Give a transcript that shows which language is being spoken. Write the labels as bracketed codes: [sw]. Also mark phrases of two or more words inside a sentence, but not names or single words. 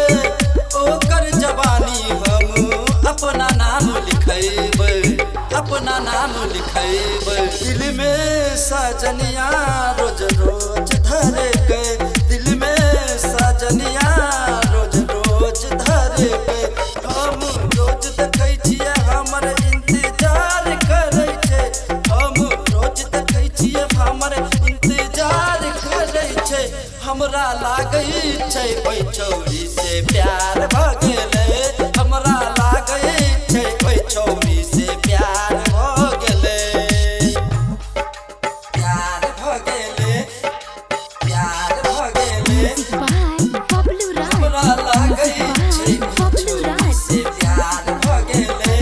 [mai] ओकर जवानी हम अपना नाम लिखेबै। अपना नाम लिखेबै। दिल में सजनिया रोज रोज धरे के। दिल में सजनिया रोज रोज धरे के। हम रोज देखै छियै हमर इंतजार करै छै। हम रोज देखै छियै हमर इंतजार करै छै। हमरा लागै छै ओइ छौरी से प्यार भ गेले। हमरा लागै छै ओइ छौरी से प्यार भ गेले। प्यार भ गेले। प्यार भ गेले। [en] Music by Pablo Raj. [mai] हमरा लागै छै [en] Music by Pablo [mai] छौरी [en] Raj. [mai] से प्यार भ गेले।